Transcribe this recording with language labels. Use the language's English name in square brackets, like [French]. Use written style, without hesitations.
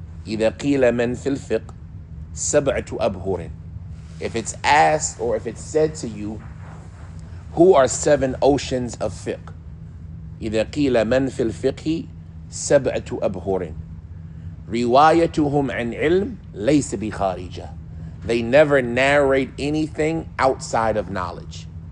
[Arabic] إذا قيل من في الفقه سبعة أبهر. [English] If it's asked or if it's said to you, who are 7 oceans of fiqh? [Arabic] إذا قيل من في الفقه سبعة أبهر روايتهم عن علم ليس بخارجة. [English] They never narrate anything outside of knowledge.